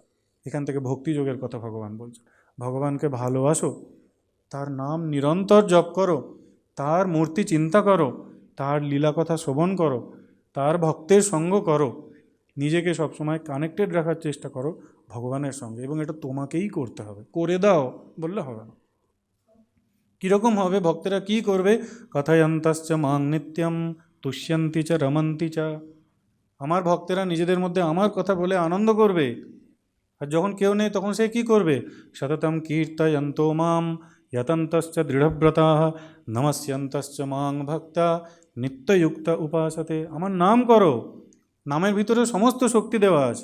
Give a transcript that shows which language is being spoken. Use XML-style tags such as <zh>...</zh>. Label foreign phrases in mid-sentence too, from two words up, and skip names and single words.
<bn>এখান থেকে ভক্তিযোগের কথা ভগবান বলছেন। ভগবানকে ভালোবাসো, তার নাম নিরন্তর জপ করো, তার মূর্তি চিন্তা করো, তার লীলা কথা শ্রবণ করো, তার ভক্তের সঙ্গ করো, নিজেকে সবসময় কানেক্টেড রাখার চেষ্টা করো ভগবানের সঙ্গে। এবং এটা তোমাকেই করতে হবে, করে দাও বললে হবে না। কীরকম হবে? ভক্তেরা কি করবে?</bn> <sa>কথায়ন্তশ্চ মাং নিত্যম তুষ্যন্তি চ রমন্তি চ।</sa> <bn>আমার ভক্তেরা নিজেদের মধ্যে আমার কথা বলে আনন্দ করবে। আর যখন কেউ নেই তখন সে কি করবে?</bn> <sa>সততম কীর্তয়ন্তো মাম যতন্তশ্চ দৃঢ়ব্রতা নমস্যন্তশ্চ মাং ভক্তা নিত্যযুক্ত উপাসতে।</sa> <bn>আমার নাম করো, নামের ভিতরে সমস্ত শক্তি দেওয়া আছে।</bn>